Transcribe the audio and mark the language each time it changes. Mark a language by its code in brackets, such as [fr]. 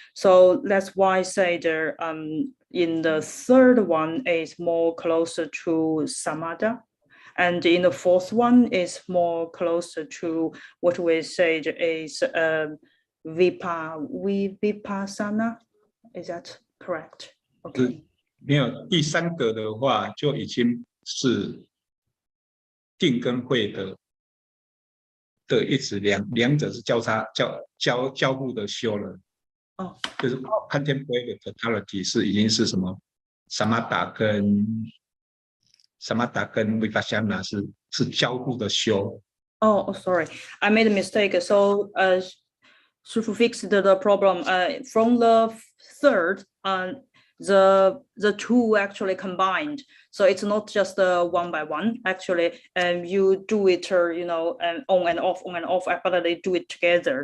[en] So that's why I say in the third one is more closer to samadhi. And in the fourth one is more closer to what we say is vipassana. Is that correct? Okay. [zh] 没有第3个的话，就已经是定跟慧的一直两者是交互的修了。就是 [en] contemplative totality [zh] 是已经是什么 samatha 跟 vipassana 是交互的修。 [en] Oh, sorry, I made a mistake. So to fix the problem, from the third, the 2 actually combined. So it's not just one by one. Actually, you do it, on and off, but they do it together.